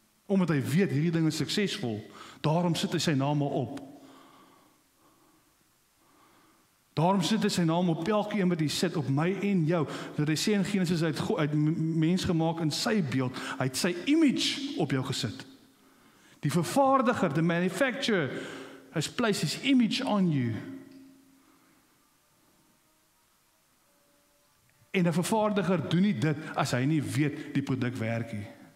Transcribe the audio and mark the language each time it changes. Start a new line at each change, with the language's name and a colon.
Afrikaans: Omdat hy weet hierdie ding is suksesvol, daarom sit hy sy naam op. Daarom sit hy sy naam op elkeen wat hy sit, op my en jou. Dat hy sê in Genesis, hy het mens gemaak in sy beeld, hy het sy image op jou gesit. Die vervaardiger,
English: the manufacturer, has placed his image on you.
Afrikaans: En 'n vervaardiger doen nie dit as hy nie weet die produk werk nie.